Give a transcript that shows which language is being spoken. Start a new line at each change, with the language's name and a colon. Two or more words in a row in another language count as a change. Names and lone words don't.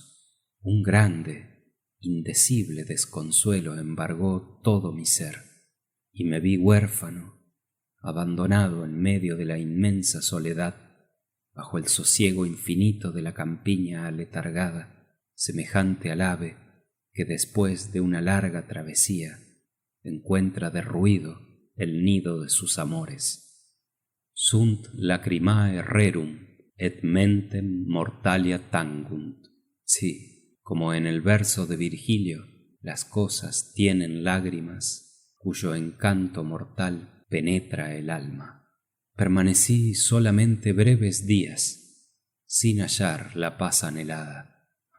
Spanish: Un grande, indecible desconsuelo embargó todo mi ser, y me vi huérfano, abandonado en medio de la inmensa soledad, bajo el sosiego infinito de la campiña aletargada, semejante al ave que después de una larga travesía encuentra derruido el nido de sus amores.
Latin: Sunt lacrimae rerum et mentem mortalia tangunt.
Spanish: Sí, como en el verso de Virgilio, las cosas tienen lágrimas cuyo encanto mortal penetra el alma. Permanecí solamente breves días, sin hallar la paz anhelada.